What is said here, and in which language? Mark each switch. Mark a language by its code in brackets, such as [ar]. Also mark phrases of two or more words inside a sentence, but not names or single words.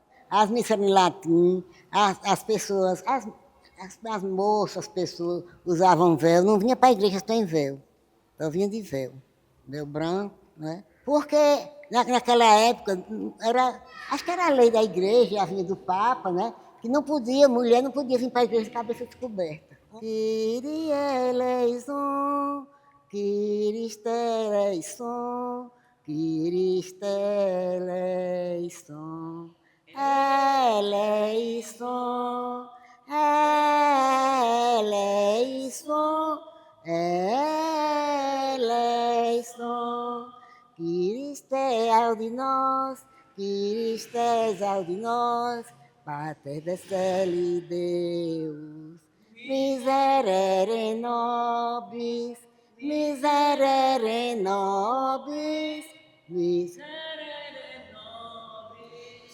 [pt] As missas eram em latim, as pessoas, as moças, as pessoas usavam véu. Não vinha para a igreja sem véu. Eu vinha de véu. Véu branco, né? Porque naquela época, acho que era a lei da igreja, a vinha do Papa, né? Que não podia, mulher não podia vir para a igreja de cabeça descoberta. [el] Κύριε ἐλέησον, Κύριε ἐλέησον, Κύριε ἐλέησον, ἐλέησον, ἐλέησον, ἐλέησον, Κύριε [la] audi nós, Kyrie audi nós, Pater Deceli Deus, miserere nobis, miserere nobis, miserere nobis.